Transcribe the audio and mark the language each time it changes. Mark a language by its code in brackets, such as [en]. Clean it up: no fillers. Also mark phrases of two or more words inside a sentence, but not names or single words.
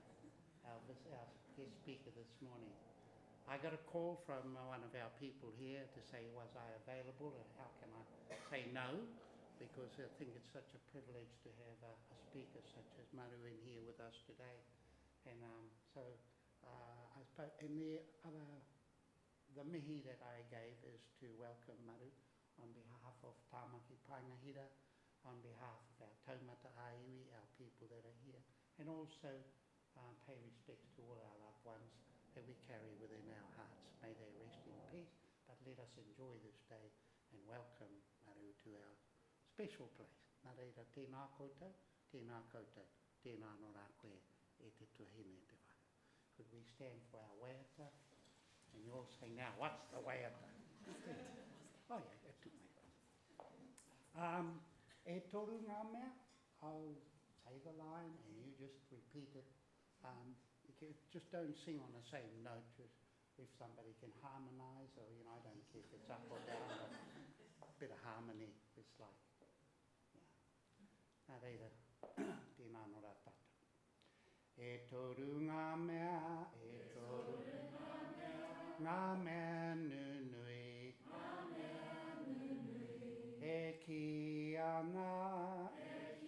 [en] Our guest speaker this morning. I got a call from one of our people here to say, was I available, and how can I say no, because I think it's such a privilege to have a speaker such as Maru in here with us today. And so I spoke, and the mihi that I gave is to welcome Maru on behalf of Tāmaki Paingahira, on behalf of our [mi] taumata aiwi, [en] our people that are here, and also pay respects to all our loved ones that we carry within our hearts. May they rest in peace, but let us enjoy this day and welcome Maru to our special place. [mi] Nā reira, tēnā koutou, tēnā no rā koe e te tuhine te whaka. [en] Could we stand for our waiata? And you all say now, what's the waiata? Oh yeah, [mi] e tu mai. E toru ngā mea, [en] I'll say the line and you just repeat it. Just don't sing on the same note, just if somebody can harmonise, or I don't care if it's up or down, but a bit of harmony is like, [mi] Nā reira, tēnā no rā tātou. E toru ngā mea, ngā mea nunui, e ki ana,